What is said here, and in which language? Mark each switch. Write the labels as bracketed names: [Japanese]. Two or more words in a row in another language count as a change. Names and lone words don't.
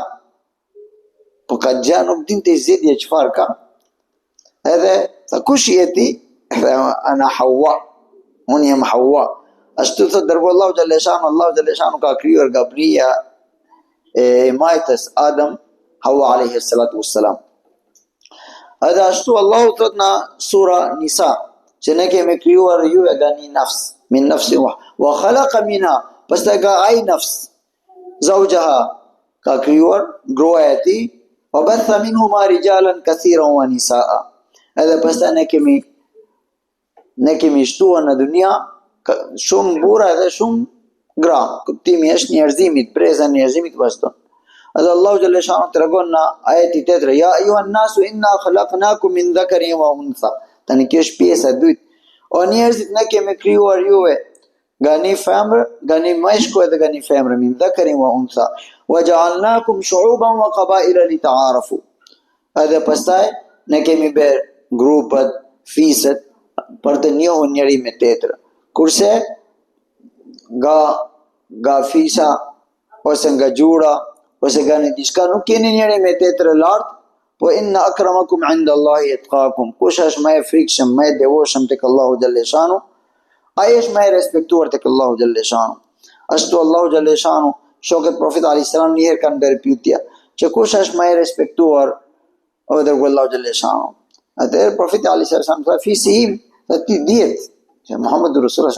[Albanian] Po ka gjë nuk dinte i zgjidhje çfarë ka. Edhe sa kush je ti? [Arabic] أنا حواء, [Albanian] unë jam Hawa. Ashtu thot dërgoi Allahu [Arabic] جل شأنه [Albanian] ka krijuar nga prija e majtës Adam, Hawa [Arabic] عليه الصلاة والسلام. [Albanian] Edhe ashtu Allahu thot në sura Nisa që ne kemi krijuar ju nga një nafs, [Arabic] من نفس وخلق منها, [Albanian] pastaj nga ai [Arabic] نفس زوجها [Albanian] ka krijuar gruaja e tij, [Arabic] وبث منهما رجالا كثيرا ونساء. [Albanian] Edhe pastaj ne kemi shtuar në dunia shumë burra dhe shumë gra. Kuptimi është njerëzimit, breza njerëzimit vazhdon. Edhe Allahu [Arabic] جل شأنه [Albanian] tregon në ajeti tjetër, [Arabic] يا أيها الناس إنا خلقناكم من ذكر وأنثى. [Albanian] Tani kjo është pjesa e dytë. O njerëzit, ne kemi krijuar juve nga një femër, nga një meshkull edhe nga një femër, [Arabic] من ذكر وأنثى. وجعلناكم شعوبا وقبائل لتعارفوا. [Albanian] Edhe pastaj ne kemi bërë grupet, fiset për të njohur njëri me tjetrën. Kurse nga fisa ose nga gjura ose nga një diçka nuk keni njëri me tjetrën lart, po [Arabic] إن أكرمكم عند الله أتقاكم. [Albanian] Kush është më i frikshëm, më i devotshëm tek Allahu [Arabic] جل شأنه, [Albanian] ai është më i respektuar tek Allahu [Arabic] جل شأنه. [Albanian] Ashtu Allahu [Arabic] جل شأنه, [Albanian] shokët Profetit [Arabic] عليه السلام [Albanian] një herë kanë bërë pyetje, që kush është më i respektuar o dërgu Allahu [Arabic] جل شأنه. [Albanian] Atëherë Profeti [Arabic] عليه السلام [Albanian] tha, fisi im, dhe ti dihet që [Arabic] محمد رسول الله.